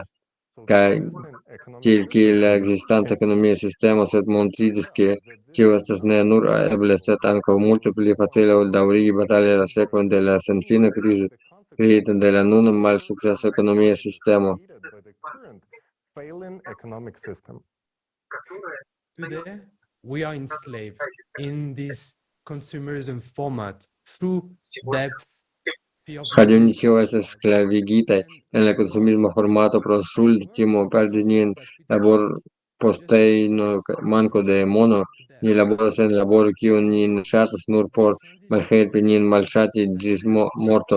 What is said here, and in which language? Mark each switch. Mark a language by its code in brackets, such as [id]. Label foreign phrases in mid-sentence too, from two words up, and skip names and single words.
[eo] Kaj tiel kiel la ekzistanta ekonomia sistemo, sed montriĝis, ke tio estas ne nur eble, sed ankaŭ multe pli facile ol daŭrigi batali la sekvon de la senfina krizo kreita de la nuna malsukcesa ekonomia sistemo. [en] Failing economic system. Today, we are enslaved in this consumerism format through depth. [eo] Hodiaŭ ni ĉiuj estas sklavigitaj en la konsumisma formato pro ŝuldtimo perdi nian laborpostejon, manko de mono. Ni laboras en laboro, kiun ni ne ŝatas, nur por malhelpi nin malŝati ĝis morto.